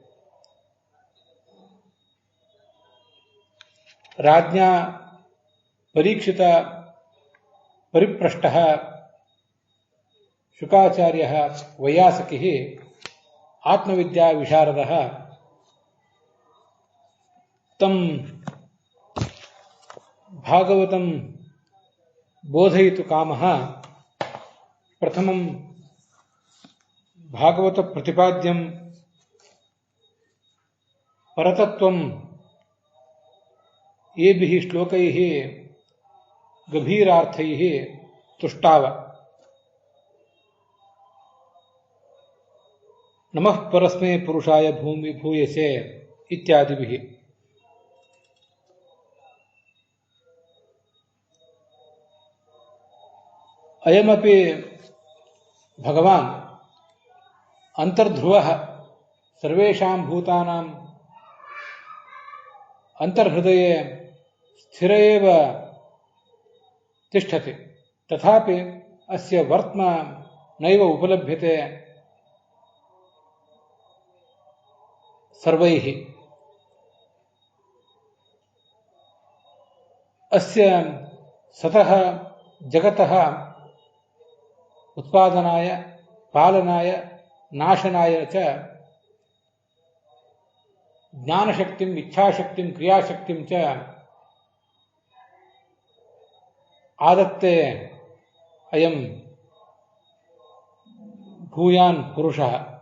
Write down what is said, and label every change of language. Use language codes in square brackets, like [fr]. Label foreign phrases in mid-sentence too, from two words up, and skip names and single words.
[sa] ರಾಜ್ಞಾ ಪರೀಕ್ಷಿತ ಪರಿಪೃಷ್ಟಃ ಶುಕಾಚಾರ್ಯಃ ವೈಯಾಸಕಿಃ ಆತ್ಮವಿದ್ಯಾ ವಿಶಾರದಃ ತಂ ಭಾಗವತಂ ಬೋಧಯಿತು ಕಾಮಃ. ಪ್ರಥಮಂ ಭಾಗವತ ಪ್ರತಿಪಾದ್ಯಂ ಪರತತ್ವಂ ಏಭಿಃ ಶ್ಲೋಕೈಃ ಗಭೀರಾರ್ಥೈಃ ತುಷ್ಟಾವ. ನಮಃ ಪರಸ್ಮೈ ಪುರುಷಾಯ ಭೂಯಸೆ ಇತ್ಯಾದಿಭಿಃ. ಅಯಮಪಿ ಭಗವಾನ್ ಅಂತರ್ಧ್ರುವಃ ಸರ್ವೇಷಾಂ ಭೂತಾನಾಂ ಅಂತರ್ಹೃದಯೇ ಸ್ಥಿರ ಏವ ತಿಷ್ಠತಿ ತಥಾಪಿ ಅಸ್ಯ ವರ್ತ್ಮ ನೈವ ಉಪಲಭ್ಯತೆ ಸರ್ವೈಃ. ಅಸ್ಯ ಸತಃ ಜಗತಃ ಉತ್ಪಾದನಾಯ ಪಾಲನಾಯ ನಾಶನಾಯ ಚ ಜ್ಞಾನಶಕ್ತಿಂ ಇಚ್ಛಾಶಕ್ತಿಂ ಕ್ರಿಯಾಶಕ್ತಿಂ ಚ ಆದತ್ತೆ ಅಯಂ ಭೂಯಾನ್ ಪುರುಷಃ.